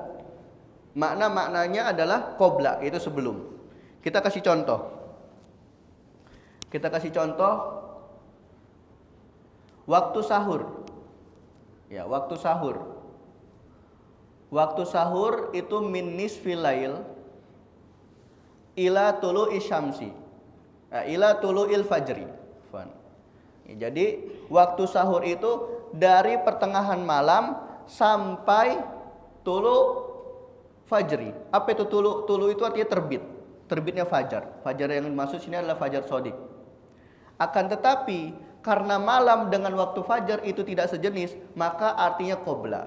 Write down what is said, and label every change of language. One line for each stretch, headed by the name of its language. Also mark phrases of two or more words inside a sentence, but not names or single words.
Indonesian: Maknanya adalah qobla, itu sebelum. Kita kasih contoh. Waktu sahur. Ya, waktu sahur. Waktu sahur itu
Arabic: من نصف الليل إلى طلوع الشمس. إلى طلوع الفجر.
Indonesian: Jadi waktu sahur itu dari pertengahan malam sampai
Arabic: طلوع الفجر.
Indonesian: Apa itu tulu? Tulu itu artinya terbit. Terbitnya fajar. Fajar yang dimaksud sini adalah fajar shadiq. Akan tetapi karena malam dengan waktu fajar itu tidak sejenis, maka artinya qobla.